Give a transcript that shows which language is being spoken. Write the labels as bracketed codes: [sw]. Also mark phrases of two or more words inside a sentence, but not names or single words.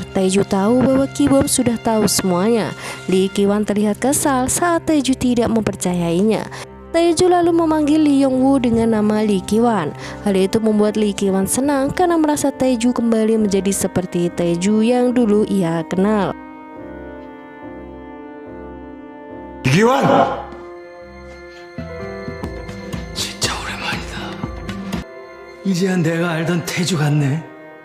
[id] Taeju tahu bahwa Ki-bom sudah tahu semuanya. Lee Ki-wan terlihat kesal saat Taeju tidak mempercayainya. Taeju lalu memanggil Lee Yong-woo dengan nama Lee Ki-wan. Hal itu membuat Lee Ki-wan senang karena merasa Taeju kembali menjadi seperti Taeju yang dulu ia kenal. [ko] 이기환! 진짜 오랜만이다. 이제야 내가 알던 태주 같네.